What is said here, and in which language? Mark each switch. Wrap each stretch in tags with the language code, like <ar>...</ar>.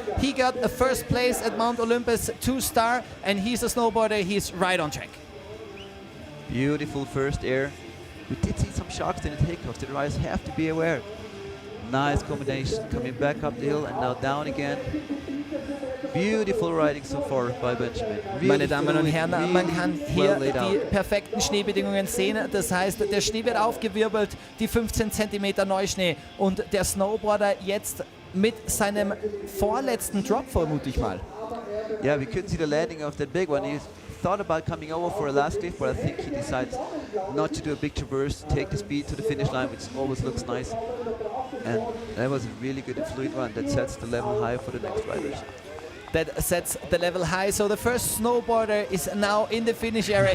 <en>He got a first place at Mount Olympus 2-star, and he's a snowboarder. He's right on track. Beautiful first air. We did see some shocks in the takeoff. The riders have to be aware. Nice combination, coming back up the hill and now down again. Beautiful riding so far by Benjamin.</en> <de>Meine Damen und Herren, man kann hier</de> <en>well laid</en> <de>die</de> <en>out.</en> <de>perfekten Schneebedingungen sehen. Das heißt, der Schnee wird aufgewirbelt, die 15 cm Neuschnee und der Snowboarder jetzt mit seinem vorletzten Drop, vermute ich mal.</de> <en>Yeah, we couldn't see the landing of that big one. He thought about coming over for a last cliff, but I think he decides not to do a big traverse, take the speed to the finish line, which always looks nice. And that was a really good and fluid run that sets the level high for the next riders. That sets the level high. So the first snowboarder is now in the finish area.</en>